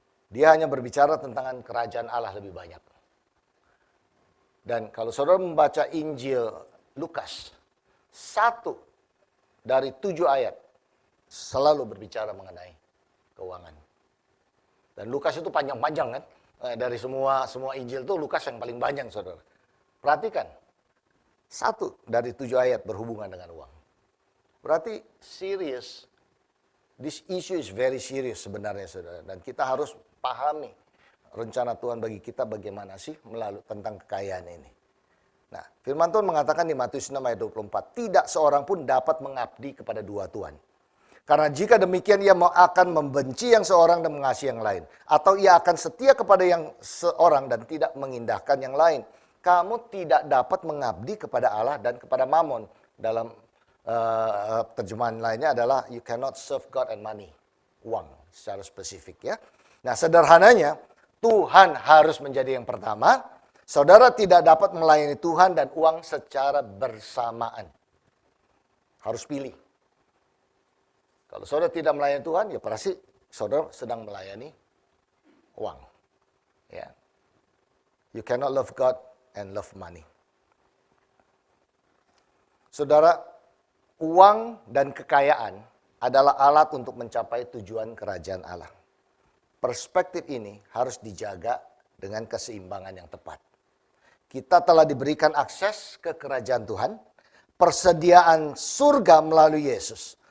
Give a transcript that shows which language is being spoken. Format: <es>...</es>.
<id>Dia hanya berbicara tentang kerajaan Allah lebih banyak. Dan kalau saudara membaca Injil Lukas, 1 dari 7 ayat selalu berbicara mengenai keuangan. Dan Lukas itu panjang-panjang kan. Dari semua Injil itu Lukas yang paling panjang, saudara. Perhatikan, 1 dari 7 ayat berhubungan dengan uang. Berarti serius.</id> <en>This issue is very serious</en> <id>sebenarnya, saudara. Dan kita harus pahami rencana Tuhan bagi kita bagaimana sih melalui tentang kekayaan ini. Nah, firman Tuhan mengatakan di Matius 6 ayat 24, tidak seorang pun dapat mengabdi kepada dua tuan. Karena jika demikian ia akan membenci yang seorang dan mengasihi yang lain. Atau ia akan setia kepada yang seorang dan tidak mengindahkan yang lain. Kamu tidak dapat mengabdi kepada Allah dan kepada Mammon. Dalam terjemahan lainnya adalah</id> <en>you cannot serve God and money.</en> <id>Uang secara spesifik ya. Nah sederhananya Tuhan harus menjadi yang pertama. Saudara tidak dapat melayani Tuhan dan uang secara bersamaan. Harus pilih. Kalau saudara tidak melayani Tuhan, ya pasti saudara sedang melayani uang. Ya.</id> <en>You cannot love God and love money.</en> <id>Saudara, uang dan kekayaan adalah alat untuk mencapai tujuan kerajaan Allah. Perspektif ini harus dijaga dengan keseimbangan yang tepat. Kita telah diberikan akses ke kerajaan Tuhan, persediaan surga melalui Yesus.</id>